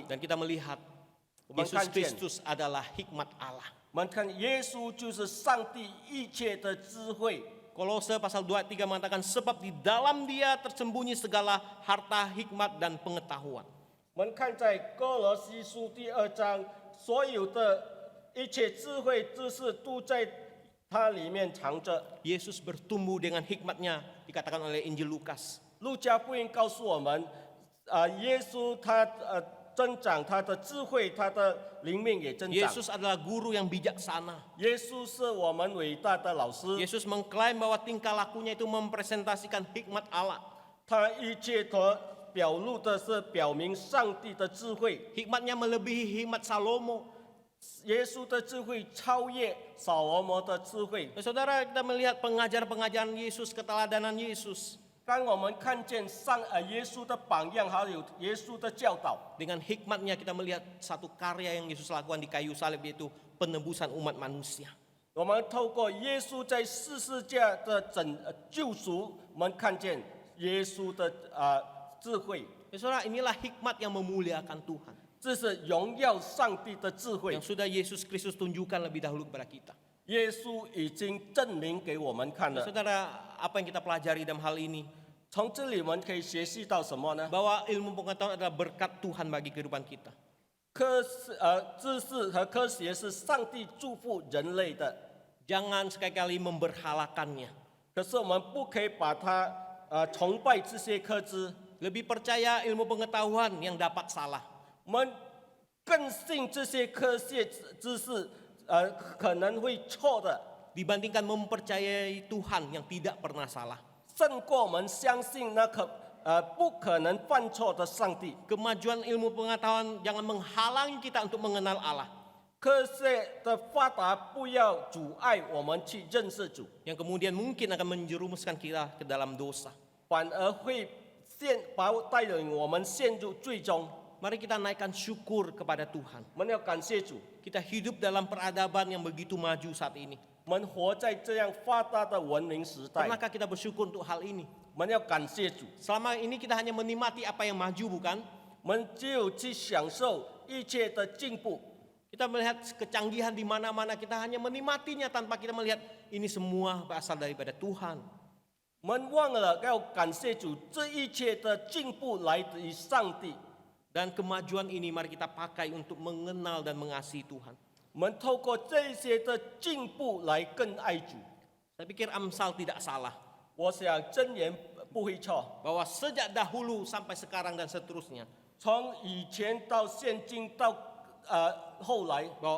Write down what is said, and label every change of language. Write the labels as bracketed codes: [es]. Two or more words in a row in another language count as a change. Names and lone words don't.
[id] Dan kita melihat Yesus Kristus adalah hikmat Allah. [zh] 我们看耶稣就是上帝一切的智慧。 [id] Kolose pasal 2 ayat 3 mengatakan sebab di dalam dia tersembunyi segala harta, hikmat dan pengetahuan. [zh] 我们看在哥罗西书第2章，所有的一切智慧知识都在它里面藏着。 [id] Yesus bertumbuh dengan hikmatnya, dikatakan oleh Injil Lukas. [zh] 路加福音告诉我们，耶稣他增长他的智慧，他的灵命也增长。 [id] Yesus adalah guru yang bijaksana. [zh] 耶稣是我们伟大的老师， [id] Yesus mengklaim bahwa tingkah lakunya itu mempresentasikan hikmat Allah. [zh] 他一切所表露的是表明上帝的智慧。 [id] Hikmatnya melebihi hikmat Salomo. [zh] 耶稣的智慧超越扫罗摩的智慧。 [id] Saudara, kita melihat pengajaran Yesus, keteladanan Yesus. [zh] 当我们看见耶稣的榜样，还有耶稣的教导， [id] Dengan hikmatnya kita melihat satu karya yang Yesus lakukan di kayu salib, yaitu penebusan umat manusia. [zh] 我们透过耶稣在十字架的救赎，我们看见耶稣的智慧。 [id] Saudara, inilah hikmat yang memuliakan Tuhan, [zh] 这是荣耀上帝的智慧 [id] yang，sudah Yesus Kristus tunjukkan lebih dahulu kepada kita. [zh] 耶稣已经证明给我们看了。 [id] Saudara, apa yang kita pelajari dalam hal ini? [zh] 从这里我们可以学习到什么呢？ [id] Bahwa ilmu pengetahuan adalah berkat Tuhan bagi kehidupan kita. [zh] 知识和科学是上帝祝福人类的， [id] Jangan sekali-kali memberhalakannya. [zh] 可是我们不可以把它崇拜这些科知， [id] Lebih percaya ilmu pengetahuan yang dapat salah. [zh] 我们更信这些科学知识可能会错的， [id] Dibandingkan mempercayai Tuhan yang tidak pernah salah. [zh] 胜过我们相信那不可能犯错的上帝。 [id] Kemajuan ilmu pengetahuan jangan menghalangi kita untuk mengenal Allah. [zh] 科学的发达不要阻碍我们去认识主， [id] Yang kemudian mungkin akan menjerumuskan kita ke dalam dosa. [zh] 反而会带领我们陷入最终。 [id] Mari kita naikkan syukur kepada Tuhan. [zh] 我们要感谢主， [id] Kita hidup dalam peradaban yang begitu maju saat ini. [zh] 我们活在这样发达的文明时代， [id] Pernahkah kita bersyukur untuk hal ini? [zh] 我们要感谢主。 [id] Selama ini kita hanya menikmati apa yang maju, bukan? [zh] 我们只有去享受一切的进步。 [id] Kita melihat kecanggihan di mana-mana, kita hanya menikmatinya tanpa kita melihat ini semua berasal daripada Tuhan. [zh] 我们忘了要感谢主，这一切的进步来自于上帝。 [id] Dan kemajuan ini mari kita pakai untuk mengenal dan mengasihi Tuhan. [zh] 我们透过这些的进步来更爱主。 [id] Saya pikir Amsal tidak salah. [zh] 我想箴言不会错， [id] Bahwa sejak dahulu sampai sekarang dan seterusnya. [zh] 从以前到现今到后来 [id] Bahwa